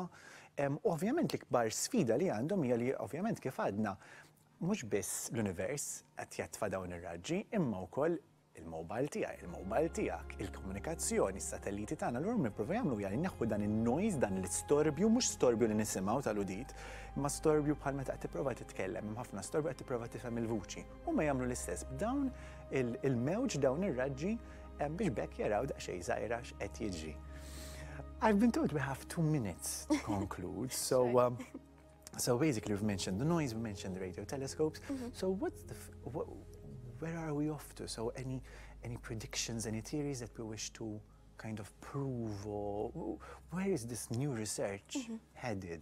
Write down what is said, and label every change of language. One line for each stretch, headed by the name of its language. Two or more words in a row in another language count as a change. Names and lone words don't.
Maltese: Ovvjament l-ikbar sfida li għandhom hija li ovvjament kif għadna mhux biss l-univers qed jatfa' dawn ir-raġġi, imma wkoll il-mobile tiegħi, il-mobile tiegħek, il-komunikazzjoni, s-satelliti tagħna l-għur nippruvaw jagħmlu hija li neħħu dan in-noise, dan l-istorbju, mhux storbju li nisimgħu tal-udit, imma storbju bħal meta qed tipprova titkellem, hemm ħafna storbju qed tipprova tifhem il-vuċi. Huma jagħmlu l-istess b'dawn il-mewġ dawn ir-raġġi biex bekk jaraw daqsxejn żgħira x'qed jiġri.
English: I've been told we have 2 minutes to conclude, so so basically we've mentioned the noise, we mentioned the radio telescopes. So where are we off to? So any predictions, any theories that we wish to kind of prove, or where is this new research headed?